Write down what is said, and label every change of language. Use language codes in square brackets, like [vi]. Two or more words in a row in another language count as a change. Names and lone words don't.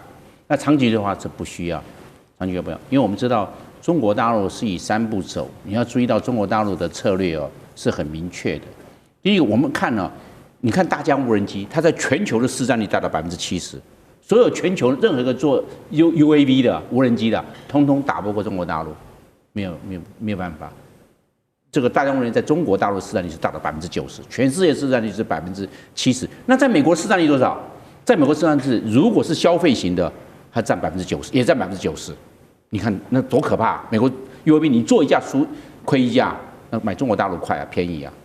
[zh] 那長期的話，這不需要，長期不要，因為我們知道中國大陸是以3步走，你要注意到中國大陸的策略是很明確的。第一個，我們看你看大疆無人機，它在全球的市占率達到70%，所有全球任何一個做 UAV 的無人機的，通通打不過中國大陸，沒有辦法。這個大疆無人機在中國大陸市占率是達到90%，全世界市占率是70%。那在美國市占率多少？在美國市占率如果是消費型的，它占90%，也占90%。你看那多可怕！美國 UAV 你做一架虧一架，那買中國大陸快啊，便宜啊。